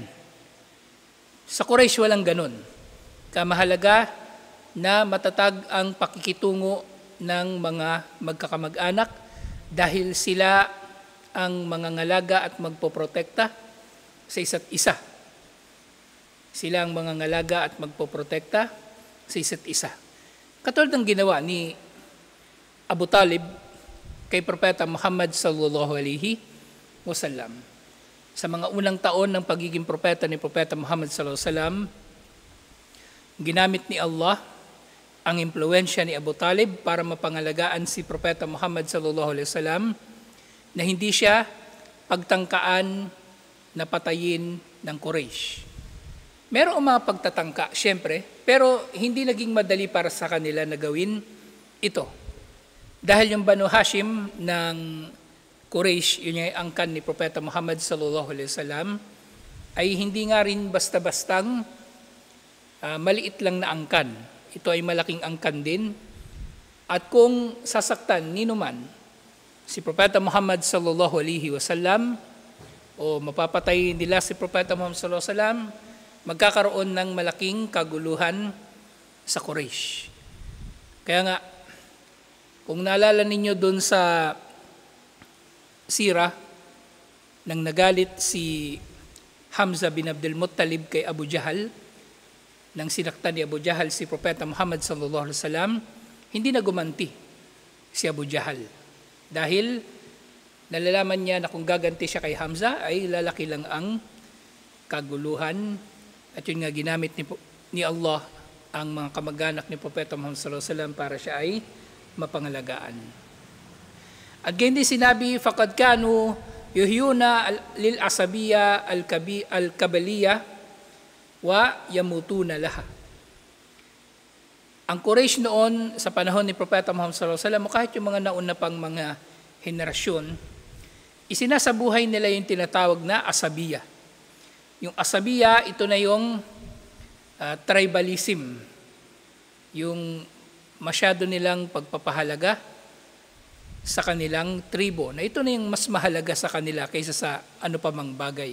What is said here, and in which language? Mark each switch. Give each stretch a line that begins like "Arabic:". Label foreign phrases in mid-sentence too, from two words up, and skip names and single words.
Filipino: Sa Quraysh walang ganun. Kamahalaga na matatag ang pakikitungo ng mga magkakamag-anak dahil sila ang mga ngalaga at magpoprotekta sa isa't isa. Sila ang mga ngalaga at magpoprotekta sa isa't isa. Katulad ng ginawa ni Abu Talib kay Propeta Muhammad
Arabic: صلى الله عليه وسلم.
Filipino: Sa mga unang taon ng pagiging propeta ni Propeta Muhammad
Arabic: صلى الله عليه وسلم,
Filipino: ginamit ni Allah ang impluwensya ni Abu Talib para mapangalagaan si Propeta Muhammad
Arabic: صلى الله عليه وسلم
Filipino: na hindi siya pagtangkaan na patayin ng Quraysh. Merong mga pagtatangka, syempre, pero hindi naging madali para sa kanila na gawin ito. Dahil yung Banu Hashim ng Quraysh, yun yung angkan ni Propeta Muhammad
Arabic: صلى الله عليه وسلم,
Filipino: ay hindi nga rin basta-bastang maliit lang na angkan. Ito ay malaking angkan din. At kung sasaktan ninuman si Propeta Muhammad
Arabic: صلى الله عليه وسلم
Filipino: o mapapatay nila si Propeta Muhammad
Arabic: صلى الله عليه وسلم,
Filipino: magkakaroon ng malaking kaguluhan sa Quraysh. Kaya nga, kung naalala ninyo doon sa sira, nang nagalit si Hamza bin Abdul Muttalib kay Abu Jahal, nang sinaktan ni Abu Jahal si Propeta Muhammad
Arabic: صلى الله عليه وسلم,
Filipino: hindi na gumanti si Abu Jahal. Dahil nalalaman niya na kung gaganti siya kay Hamza ay lalaki lang ang kaguluhan. At yun nga, ginamit ni Allah ang mga kamag-anak ni Propeta Muhammad
Arabic: صلى الله عليه وسلم
Filipino: para siya ay mapangalagaan. At ganyan din sinabi,
Arabic: فقد كانوا يحيون للعصبية القبلية ويموتون لها.
Filipino: Ang Quraysh noon sa panahon ni Propeta Muhammad
Arabic: صلى الله عليه وسلم,
Filipino: kahit yung mga nauna pang mga henerasyon, isinasabuhay nila yung tinatawag na asabiyya. Yung asabiyya, ito na yung tribalism, yung masyado nilang pagpapahalaga sa kanilang tribo, na ito na yung mas mahalaga sa kanila kaysa sa ano pa mang bagay.